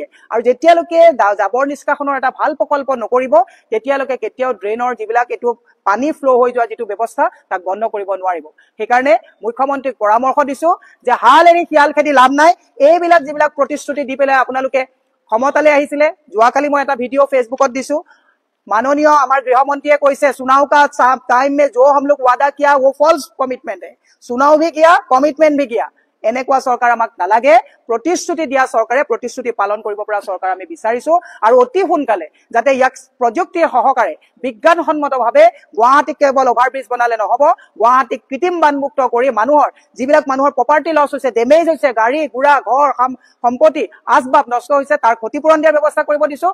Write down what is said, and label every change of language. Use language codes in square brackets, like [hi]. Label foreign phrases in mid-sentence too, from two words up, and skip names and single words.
[as] আৰু যেতিয়ালৈকে জাবৰ নিষ্কাশনৰ এটা ভাল প্ৰকল্প নকৰিব, তেতিয়ালৈকে কেতিয়াও ড্ৰেইনৰ যিবিলাক এইটো পানী ফ্ল' হৈ যোৱা যিটো ব্যৱস্থা, তাক বন্ধ কৰিব নোৱাৰিব। সেইকাৰণে মুখ্যমন্ত্ৰীক পৰামৰ্শ দিছো যে হাল এৰি শিয়াল খেদি লাভ নাই। এইবিলাক যিবিলাক প্ৰতিশ্ৰুতি দি পেলাই আপোনালোকে ক্ষমতালৈ আহিছিলে, যোৱাকালি মই এটা ভিডিঅ' ফেচবুকত দিছো, [hi] माननीय हमारे गृह मंत्री कैसे चुनाव का टाइम में जो हम लोग वादा किया वो [en] false commitment [hi] है, चुनाव भी किया कमिटमेंट भी किया। [as] এনেকুৱা চৰকাৰ আমাক নালাগে, প্ৰতিশ্ৰুতি দিয়া চৰকাৰে প্ৰতিশ্ৰুতি পালন কৰিব পৰা চৰকাৰ আমি বিচাৰিছো। আৰু অতি সোনকালে যাতে ইয়াক প্ৰযুক্তিৰ সহকাৰে বিজ্ঞানসন্মতভাৱে গুৱাহাটীক কেৱল অভাৰব্ৰিজ বনালে নহব, গুৱাহাটীক কৃত্ৰিম বানমুক্ত কৰি মানুহৰ যিবিলাক মানুহৰ প্ৰপাৰ্টি লছ হৈছে, ডেমেজ হৈছে, গাড়ী গুড়া ঘৰ সম্পত্তি আচবাব নষ্ট হৈছে, তাৰ ক্ষতিপূৰণ দিয়াৰ ব্যৱস্থা কৰিব দিছো।